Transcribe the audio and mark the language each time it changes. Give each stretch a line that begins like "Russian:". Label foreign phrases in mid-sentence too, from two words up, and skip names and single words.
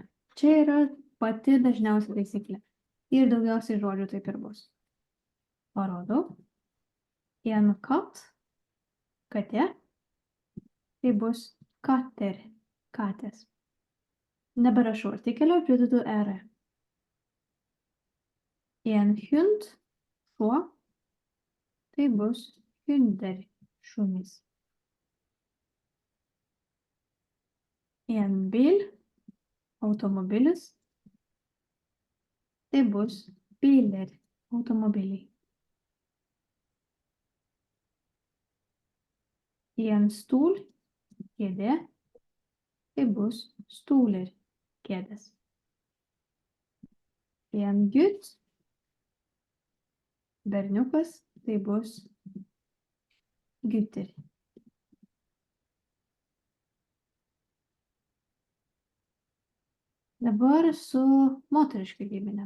Lithuanian: Čia yra pati dažniausia taisyklė. Ir daugiausiai žodžių taip ir bus. Parodau.
Norwegian: En kat,
Lithuanian: katė. Tai bus kater, katės. Neberašau artikelio, pridedu R.
Norwegian: En hund,
Lithuanian: šuo. Tai bus hunder, šunys.
Norwegian: En bil,
Lithuanian: automobilis. Tai bus biler, automobiliai.
Norwegian: En stol,
Lithuanian: kėdė. Tai bus stoler, kėdės.
Norwegian: En gutt,
Lithuanian: berniukas. Tai bus gutter. Dabar su moteriška giminė.